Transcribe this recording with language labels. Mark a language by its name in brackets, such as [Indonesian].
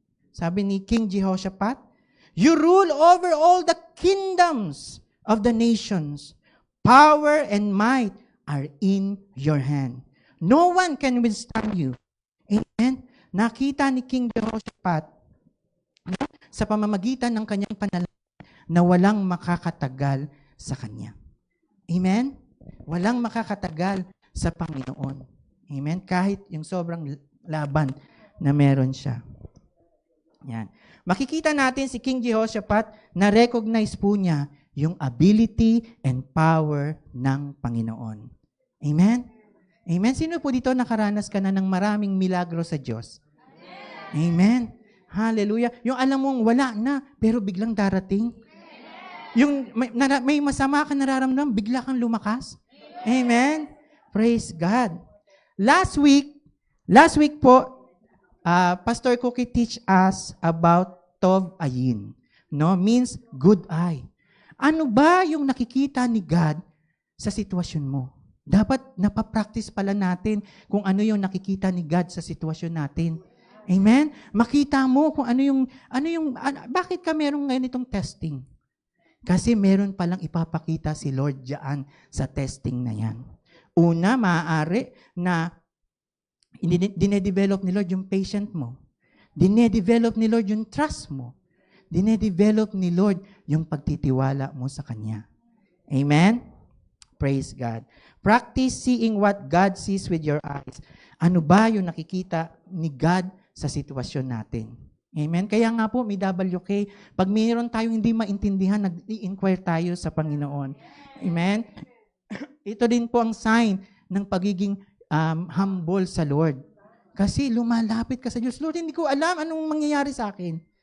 [Filipino] Sabi ni [English] King Jehoshaphat, you rule over all the kingdoms of the nations. Power and might are in your hand. No one can withstand you. Amen? [Filipino] Nakita ni King Jehoshaphat sa pamamagitan ng kanyang panalangin na walang makakatagal sa kanya. Amen? Walang makakatagal sa Panginoon. Amen? Kahit yung sobrang laban na meron siya. Yan. Makikita natin si King Jehoshaphat na recognize po niya yung [English] ability and power [Filipino] ng Panginoon. Amen? Amen? Sino po dito nakaranas ka na ng maraming milagro sa Diyos? Amen? Hallelujah. Yung alam mong wala na, pero biglang darating. Yung may masama ka nararamdaman, bigla kang lumakas. Amen? [English] Praise God. Last week po, Pastor Cookie teach us about Tov Ayin. No? Means good eye. [Filipino] Ano ba yung nakikita ni God sa sitwasyon mo? Dapat napapractice pala natin kung ano yung nakikita ni God sa sitwasyon natin. Amen? Makita mo kung bakit ka merong ganitong testing? Kasi meron palang ipapakita si Lord diyan sa testing na yan. Una, maaari na dinedevelop ni Lord yung patient mo. Dinedevelop ni Lord yung trust mo. Dinedevelop ni Lord yung pagtitiwala mo sa Kanya. Amen? [English] Praise God. Practice seeing what God sees with your eyes. [Filipino] Ano ba yung nakikita ni God sa sitwasyon natin? Amen? Kaya nga po, may WK, pag mayroon tayong hindi maintindihan, nag-i-inquire tayo sa Panginoon. Amen? Ito din po ang sign ng pagiging humble sa Lord. Kasi lumalapit ka sa Diyos. Lord, hindi ko alam anong mangyayari sa akin.